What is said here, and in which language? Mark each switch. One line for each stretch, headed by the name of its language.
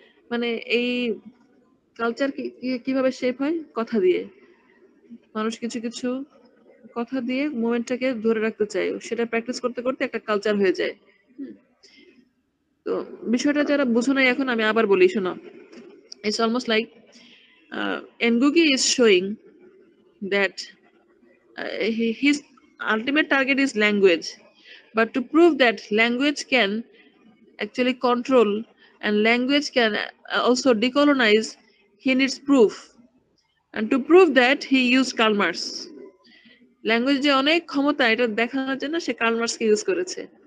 Bangla: মানে এই কালচার কিভাবে শেপ হয়? কথা দিয়ে। মানুষ কিছু কিছু কথা দিয়ে মোমেন্টটাকে ধরে রাখতে চায়, সেটা প্র্যাকটিস করতে করতে একটা কালচার হয়ে যায়। তো বিষয়টা যারা বুঝো নাই এখন, আমি আবার বলি, শোনো।
English: It's almost like Ngugi is showing that his ultimate target is language, but to prove that language can actually control and language can also decolonize, he needs proof. And to prove that, he used Karl Marx.
Bangla: Language যে অনেক ক্ষমতা, এটা দেখানোর জন্য সে curl মার্কসকে use করেছে।